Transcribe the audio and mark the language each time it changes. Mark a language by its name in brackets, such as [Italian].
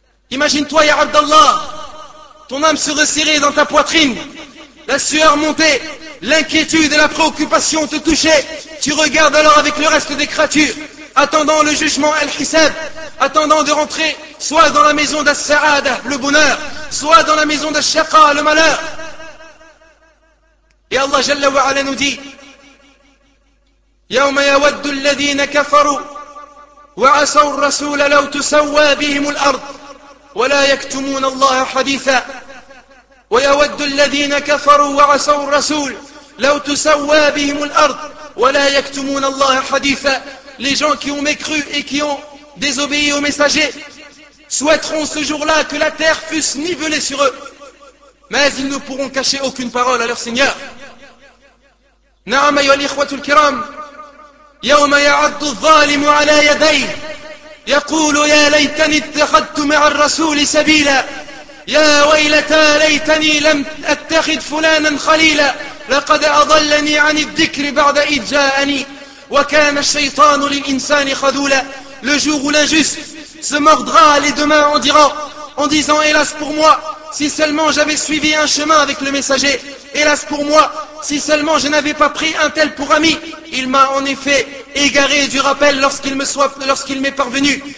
[French] Imagine-toi, ya Abdallah, ton âme se resserrait dans ta poitrine, la sueur montait, l'inquiétude et la préoccupation te touchaient. Tu regardes alors avec le reste des créatures, attendant le jugement al-hisab, attendant de rentrer soit dans la maison d'as-sa'ada, le bonheur, soit dans la maison d'as-shaqa, le malheur. Et Allah Jalla wa Ala nous dit, [Arabic] يَوْمَ يَوَدُّ الَّذِينَ كَفَرُوا وَعَصَوا الرَّسُولَ لَوْ تُسَوَّى بِهِمُ الْأَرْضِ ولا يكتمون الله حديثا ويود الذين كفروا وعصوا الرسول لو تسوى بهم الارض ولا يكتمون الله حديثا. [French] Les gens qui ont mécru et qui ont désobéi au messager souhaiteront ce jour-là que la terre fût nivelée sur eux, mais ils ne pourront cacher aucune parole à leur Seigneur. [Arabic] نعم يا الإخوة الكرام يوم يعض الظالم على يديه يقول يا ليتني اتخذت مع الرسول سبيلا يا ويلتى ليتني لم اتخذ فلانا خليلا لقد اضلني عن الذكر بعد اذ جاءني وكان الشيطان للانسان خذولا. [French] Le jour où l'injuste se mordra les deux mains en disant, hélas pour moi, si seulement j'avais suivi un chemin avec le messager, hélas pour moi, si seulement je n'avais pas pris un tel pour ami, il m'a en effet égaré du rappel lorsqu'il m'est parvenu.